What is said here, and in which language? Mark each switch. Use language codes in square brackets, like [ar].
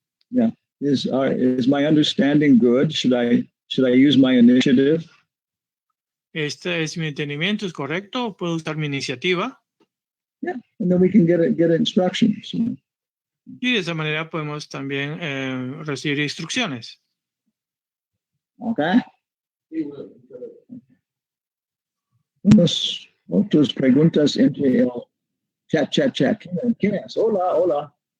[en] Yeah. Is my understanding good? Should I use my initiative? [es] Este es mi entendimiento, ¿es correcto? ¿Puedo usar mi iniciativa? [en] Yeah, and then we can get instructions. You know. [es] Y de esa manera podemos también recibir instrucciones. [en] Okay. [es] Otras preguntas entre el chat. ¿Quién es? Hola.